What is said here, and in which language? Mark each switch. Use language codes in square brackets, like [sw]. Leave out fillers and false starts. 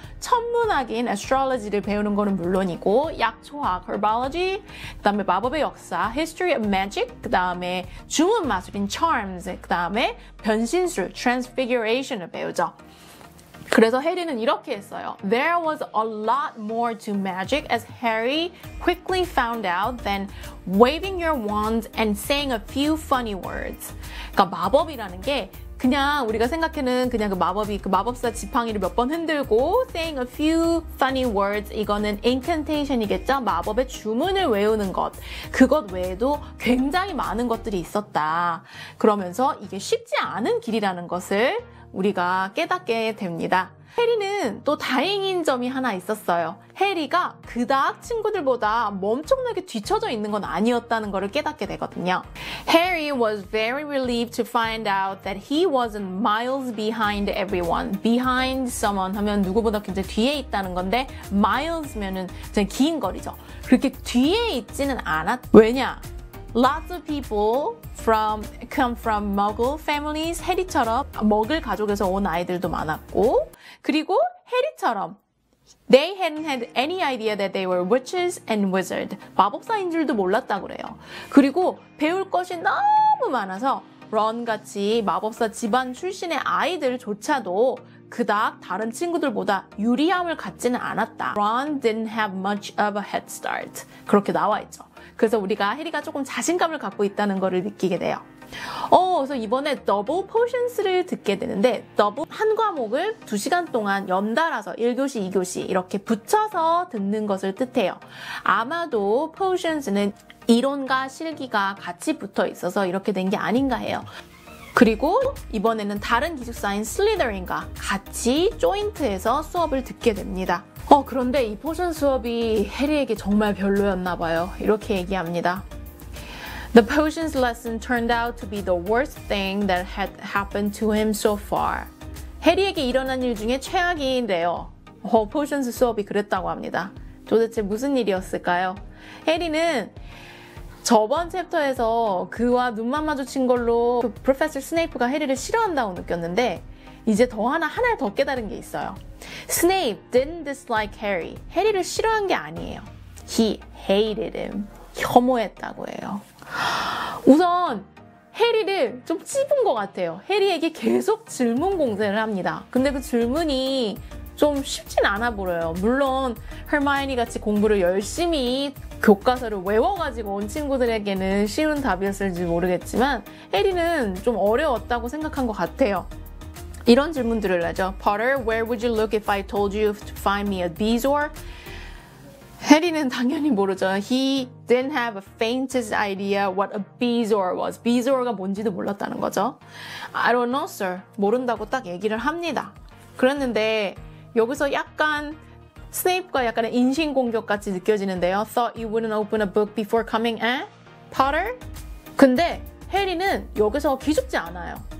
[ko] 천문학인 astrology를 배우는 거는 물론이고 약초학, herbology, 그 다음에 마법의 역사, history of magic, 그 다음에 주문 마술인 charms, 그 다음에 변신술, transfiguration을 배우죠. 그래서 해리는 이렇게 했어요. [en] There was a lot more to magic as Harry quickly found out than waving your wand and saying a few funny words. [ko] 그러니까 마법이라는 게 그냥 우리가 생각하는 그냥 그 마법이 그 마법사 지팡이를 몇 번 흔들고 [en] saying a few funny words [ko] 이거는 incantation이겠죠? 마법의 주문을 외우는 것. 그것 외에도 굉장히 많은 것들이 있었다. 그러면서 이게 쉽지 않은 길이라는 것을 우리가 깨닫게 됩니다. 해리는 또 다행인 점이 하나 있었어요. 해리가 그닥 친구들보다 엄청나게 뒤처져 있는 건 아니었다는 것을 깨닫게 되거든요. [en] Harry was very relieved to find out that he wasn't miles behind everyone. Behind someone [ko] 하면 누구보다 굉장히 뒤에 있다는 건데 miles면은 굉장히 긴 거리죠. 그렇게 뒤에 있지는 않았. 왜냐? [en] Lots of people come from Muggle families. [ko] 해리처럼 머글 가족에서 온 아이들도 많았고, 그리고 해리처럼 [en] they hadn't had any idea that they were witches and wizards. [ko] 마법사인 줄도 몰랐다고 그래요. 그리고 배울 것이 너무 많아서 런같이 마법사 집안 출신의 아이들조차도 그닥 다른 친구들보다 유리함을 갖지는 않았다. [en] Ron didn't have much of a head start. [ko] 그렇게 나와 있죠. 그래서 우리가 해리가 조금 자신감을 갖고 있다는 것을 느끼게 돼요. 그래서 이번에 더블 포션스를 듣게 되는데 더블 한 과목을 2시간 동안 연달아서 1교시, 2교시 이렇게 붙여서 듣는 것을 뜻해요. 아마도 포션스는 이론과 실기가 같이 붙어 있어서 이렇게 된 게 아닌가 해요. 그리고 이번에는 다른 기숙사인 슬리더린과 같이 조인트해서 수업을 듣게 됩니다. 그런데 이 포션 수업이 해리에게 정말 별로였나 봐요. 이렇게 얘기합니다. [en] The potions lesson turned out to be the worst thing that had happened to him so far. [ko] 해리에게 일어난 일 중에 최악인데요. 포션스 수업이 그랬다고 합니다. 도대체 무슨 일이었을까요? 해리는 저번 챕터에서 그와 눈만 마주친 걸로 프로페서 스네이프가 해리를 싫어한다고 느꼈는데 이제 하나 더 깨달은 게 있어요. [en] Snape didn't dislike Harry. [ko] 해리를 싫어한 게 아니에요. [en] He hated him. [ko] 혐오했다고 해요. 우선 해리를 좀 찝은 것 같아요. 해리에게 계속 질문 공세를 합니다. 근데 그 질문이 좀 쉽진 않아 보여요. 물론 hermione 같이 공부를 열심히 교과서를 외워가지고 온 친구들에게는 쉬운 답이었을지 모르겠지만 해리는 좀 어려웠다고 생각한 것 같아요. 이런 질문들을 하죠. [en] Potter, where would you look if I told you to find me a Bezoar? [ko] 해리는 당연히 모르죠. [en] He didn't have a faintest idea what a Bezoar was. [ko] Bezoar가 뭔지도 몰랐다는 거죠. [en] I don't know, sir. [ko] 모른다고 딱 얘기를 합니다. 그랬는데 여기서 약간 스네이프가 약간의 인신공격같이 느껴지는데요. [en] Thought you wouldn't open a book before coming, eh? Potter? [ko] 근데 해리는 여기서 기죽지 않아요.